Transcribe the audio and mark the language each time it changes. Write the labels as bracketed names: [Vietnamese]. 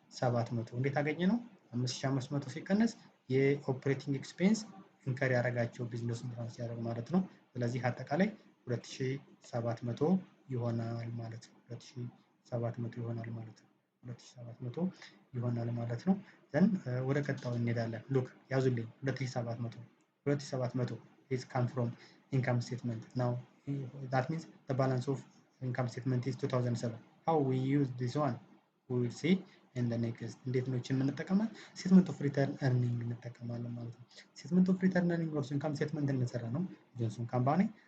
[Amharic] 2700 እንዴት አገኘ ነው? 5500 ሲቀነስ የኦፕሬቲንግ ኤክስፔንስ ኢንከር ያደረጋቸው ቢዝነሱን ትራንስ ያደርግ ማለት ነው። ስለዚህ አጠቃላይ 2700 ይሆናል ማለት ነው። 2700 ይሆናል ማለት ነው። 2700 ይሆናል ማለት ነው። ዘን ወደ ቀጣው እንሄዳለን። ሉክ ያዙልኝ [English] 2700 is come from income statement. Now that means the balance of income statement is 2007. How we use this one we will see in the next. [Amharic] እንዴት ነው እቺን የምንጠቀመው? [English] statement of return earning [Amharic] እንጠቀማለን ማለት ነው። [English] statement of return earning or income statement [Amharic] እንሰራ ነው። ጆንሰን ካምፓኒ